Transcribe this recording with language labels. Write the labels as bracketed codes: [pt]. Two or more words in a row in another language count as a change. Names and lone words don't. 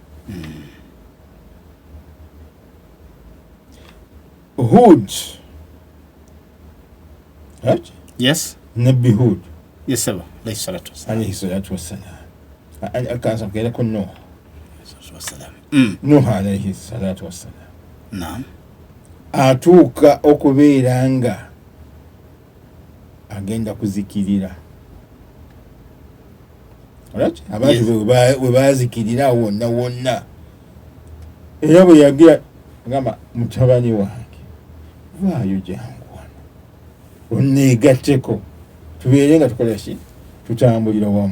[en] Hud, right? Yes. [lg] Nabbi Hud. [en] Yes, sir. [ar] عليه الصلاة والسلام. [lg] Akaanza kugerako Nuh. Nuh [ar] عليه الصلاة والسلام. [lg] Naam. Atuuka okubeera nga agenda kuzikirira. Right? Abantu we bazikirira wonna. Era bwe yagira ngamba mutabani wange, waayo jangu wano onneegatteko tubeere nga tukola ki, tutambulira wamu.